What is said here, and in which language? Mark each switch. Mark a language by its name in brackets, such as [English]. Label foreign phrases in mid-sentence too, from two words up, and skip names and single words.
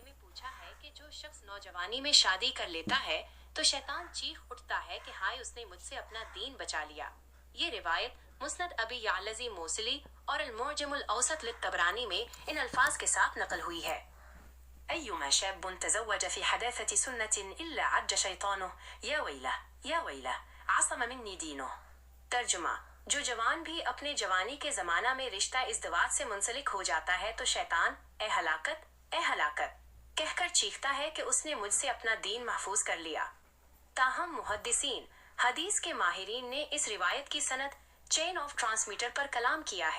[Urdu] پوچھا ہے کہ جو شخص نوجوانی میں شادی کر لیتا ہے تو شیطان چیخ اٹھتا ہے کہ ہائے اس نے مجھ سے اپنا دین بچا لیا. یہ روایت مسند ابی یالجی موصلی اور المعجم الاوسط للطبرانی میں ان الفاظ کے ساتھ نقل ہوئی ہے. [Arabic] أيما شاب تزوج في حداثة سنه إلا عج شيطانه يا ويله عصم مني دينه. [Urdu] ترجمہ, جو جوان بھی اپنے جوانی کے زمانہ میں رشتہ ازدواج سے منسلک ہو جاتا ہے تو شیطان اے ہلاکت کہہ کر چیختا ہے کہ اس نے مجھ سے اپنا دین محفوظ کر لیا. تاہم محدثین حدیث کے ماہرین نے اس روایت کی سند [English] chain of transmitter [Urdu] پر کلام کیا ہے.